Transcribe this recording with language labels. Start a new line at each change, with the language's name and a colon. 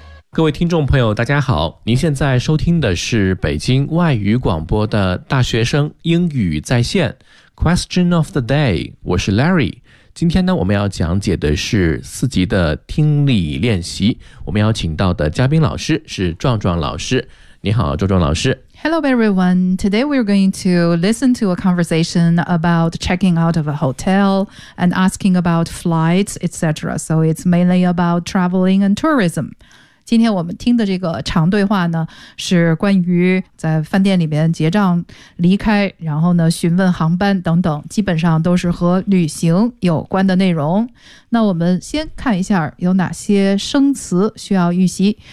Chinese: 各位听众朋友大家好，您现在收听的是北京外语广播的大学生英语在线 Question of the day， 我是 Larry。今天呢，我们要讲解的是四级的听力练习，我们要请到的嘉宾老师是壮壮老师。你好，壮壮老师。
English: Hello everyone, today we're going to listen to a conversation about checking out of a hotel and asking about flights, etc. So it's mainly about traveling and tourism.
Chinese: 今天我们听的这个长对话呢，是关于在饭店里面结账离开，然后呢询问航班等等，基本上都是和旅行有关的内容。那我们先看一下有哪些生词需要预习。